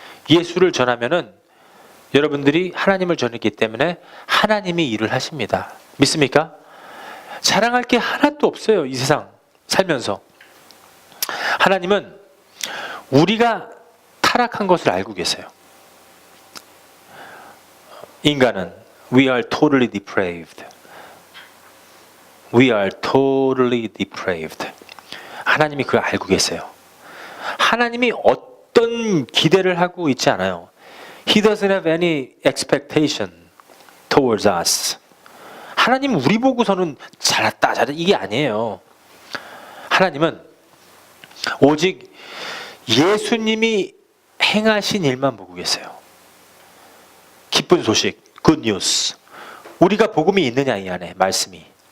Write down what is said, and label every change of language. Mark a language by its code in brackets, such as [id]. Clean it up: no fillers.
[ko] 예수를 전하면은 여러분들이 하나님을 전했기 때문에 하나님이 일을 하십니다. 믿습니까? 자랑할 게 하나도 없어요. 이 세상 살면서. 하나님은 우리가 타락한 것을 알고 계세요. 인간은 [en] we are totally depraved. We are totally depraved. [ko] 하나님이 그걸 알고 계세요. 하나님이 어떤 기대를 하고 있지 않아요. [en] He doesn't have any expectation towards us. [ko] 하나님 우리 보고서는 잘했다, 이게 아니에요. 하나님은 오직 예수님이 행하신 일만 보고 계세요. 기쁜 소식, [en] good news. [ko] 우리가 복음이 있느냐 이 안에 말씀이.